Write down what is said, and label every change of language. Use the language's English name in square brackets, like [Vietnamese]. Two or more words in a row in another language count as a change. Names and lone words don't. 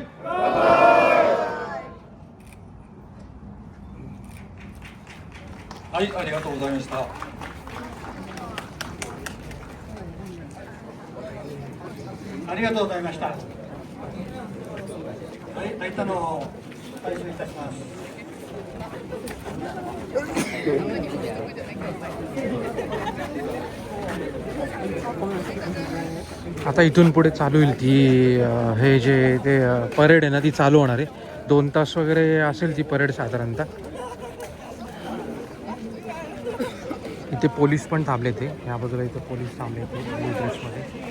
[Japanese] はい、ありがとうございました。ありがとうございました。はい、空いたのを回収いたします。 [Marathi] आता इथून पुढे चालू होईल ती हे जे ते परेड आहे ना ती चालू होणार आहे. 2 तास वगैरे असेल ती परेड साधारणतः. इथे पोलीस पण थांबले ते, या बाजूला इथे पोलीस थांबले ते [English] blue dressमध्ये.